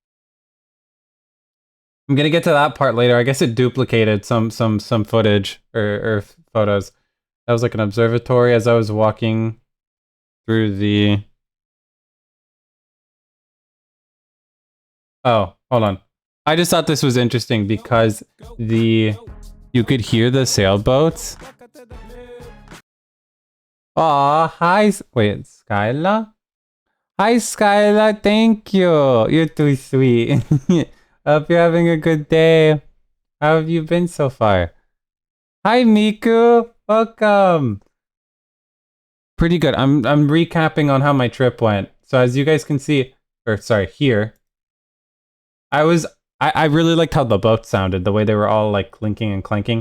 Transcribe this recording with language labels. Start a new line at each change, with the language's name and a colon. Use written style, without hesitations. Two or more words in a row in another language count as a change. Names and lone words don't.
English: I'm gonna get to that part later. I guess it duplicated some footage or photos. That was like an observatory as I was walking through the. Oh, hold on. I just thought this was interesting because you could hear the sailboats. Aw, hi. Wait, Skyla? Hi, Skyla. Thank you. You're too sweet. Hope you're having a good day. How have you been so far? Hi, Miku. Welcome. Pretty good. I'm recapping on how my trip went. So as you guys can see, or sorry, here, I really liked how the boats sounded, the way they were all like clinking and clanking.